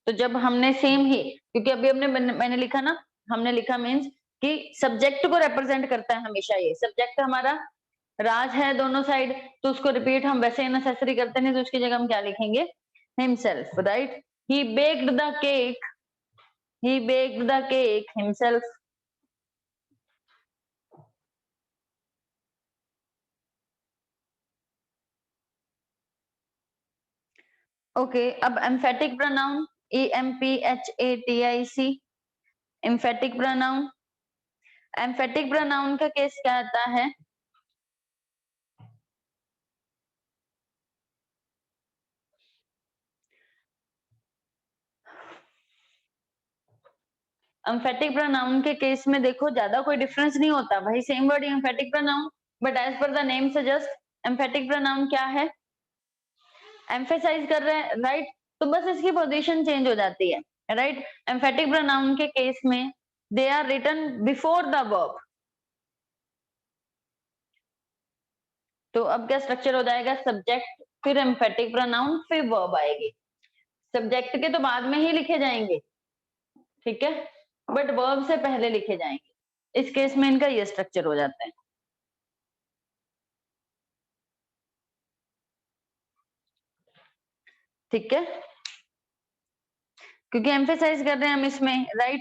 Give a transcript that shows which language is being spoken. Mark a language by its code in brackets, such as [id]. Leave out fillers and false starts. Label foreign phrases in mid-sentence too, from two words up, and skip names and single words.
[hi] तो जब हमने सेम ही, क्योंकि अभी मैंने लिखा ना, हमने लिखा मीन्स कि सब्जेक्ट को रिप्रेजेंट करता है हमेशा, ये सब्जेक्ट हमारा राज है दोनों साइड, तो उसको रिपीट हम वैसे नेसेसरी करते नहीं, तो उसकी जगह हम क्या लिखेंगे, हिमसेल्फ, राइट। [en] he baked the cake, he baked the cake himself. [hi] Okay, अब [en] emphatic pronoun, EMPHATIC, emphatic pronoun, emphatic pronoun [hi] का केस क्या आता है, [en] emphatic pronoun [hi] के केस में देखो ज्यादा कोई डिफरेंस नहीं होता भाई, [en] same word emphatic pronoun, but as per the name suggest emphatic pronoun [hi] क्या है, एम्फेसाइज कर रहे हैं, राइट, तो बस इसकी पोजीशन चेंज हो जाती है, राइट। [en] emphatic pronoun [hi] के केस में [en] they are written before the verb, [hi] तो अब क्या स्ट्रक्चर हो जाएगा, सब्जेक्ट फिर [en] emphatic pronoun [hi] फिर वर्ब आएगी, सब्जेक्ट के तो बाद में ही लिखे जाएंगे, ठीक है, बट वर्ब से पहले लिखे जाएंगे, इस केस में इनका ये स्ट्रक्चर हो जाता है, ठीक है, क्योंकि एम्फेसाइज कर रहे हैं हम इसमें, राइट।